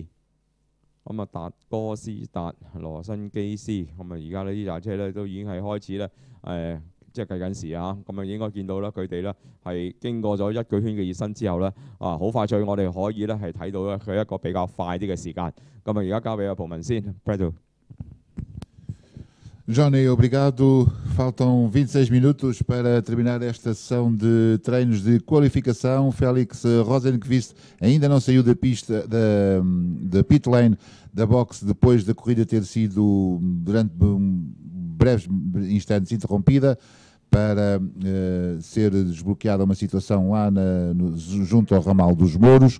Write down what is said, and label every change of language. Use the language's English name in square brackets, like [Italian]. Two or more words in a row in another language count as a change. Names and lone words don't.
[Cantonese] 咁啊達哥斯達羅辛基斯，咁啊而家呢紮車咧都已經係開始咧即係計緊時咁啊應該見到啦，佢哋咧係經過咗1個圈嘅熱身之後咧好快脆，我哋可以咧係睇到咧佢一個比較快啲嘅時間。咁啊而家交俾阿蒲文先 [Portuguese] Johnny, obrigado. Faltam 26 minutos para terminar esta sessão de treinos de qualificação. Felix Rosenqvist ainda não saiu da pista, da [English] pit lane [Portuguese] da boxe, depois da corrida ter sido durante breves instantes interrompida para ser desbloqueada uma situação lá junto ao ramal dos Mouros.